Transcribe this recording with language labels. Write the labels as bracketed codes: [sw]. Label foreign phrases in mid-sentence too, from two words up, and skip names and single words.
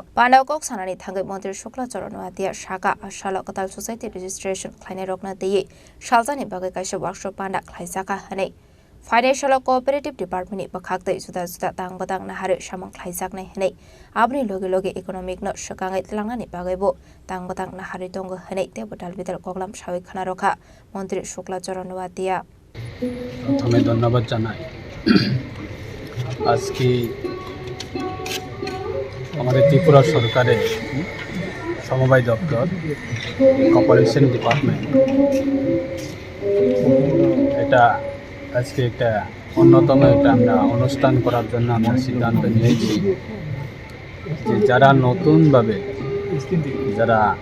[trp] Pandaw kok sanani thangai Montri Shukla Soranwati Shaka Ashala Katal Society Registration khlainai rokna dei shaljani bagai kaisa workshop panda khlaisaka hanei Financial Cooperative Department ni bakhaktai juda tangbadang nahare samang khlaijaknai hanei abni loge loge economic no shakangai tlangani bagai bo tangbadang nahare tongo hanei te botal bidal koglam shawi khana rokha Montri Shukla Soranwati [bn] প্রথমে ধন্যবাদ জানাই আজকে আমাদের ত্রিপুরা সরকারের সমবায় দপ্তর [en] corporation department [bn] এটা আজকে একটা অন্যতম একটা আমরা অনুষ্ঠান করার জন্য আমরা সিদ্ধান্ত নিয়েছি যে যারা নতুনভাবে যারা